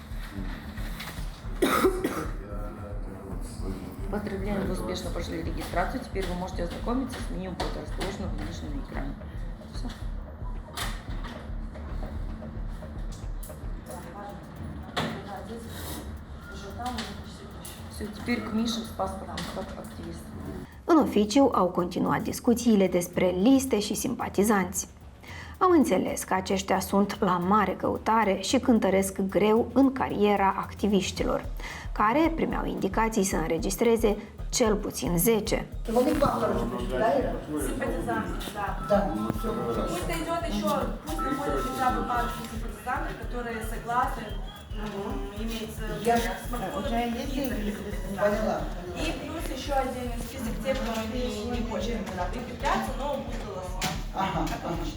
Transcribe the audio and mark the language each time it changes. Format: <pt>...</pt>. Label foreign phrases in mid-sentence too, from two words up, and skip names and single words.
<ru>Поздравляем, вы успешно прошли регистрацию. Теперь вы можете ознакомиться с меню будет расположено выше на экране. Все. Все, теперь к Мише с паспортом как активист.</ru> <ro>În oficiu au continuat discuțiile despre liste și simpatizanți. Au înțeles că aceștia sunt la mare căutare și cântăresc greu în cariera activiștilor, care primeau indicații să înregistreze cel puțin 10.</ro> <ru>Пусть идет еще, пусть находят хотя бы парочку симпатизантов, которые согласны иметь смартфоны и плюс еще отдельный список тех, кто не хочет прикрепляться, но будет голосовать.</ru>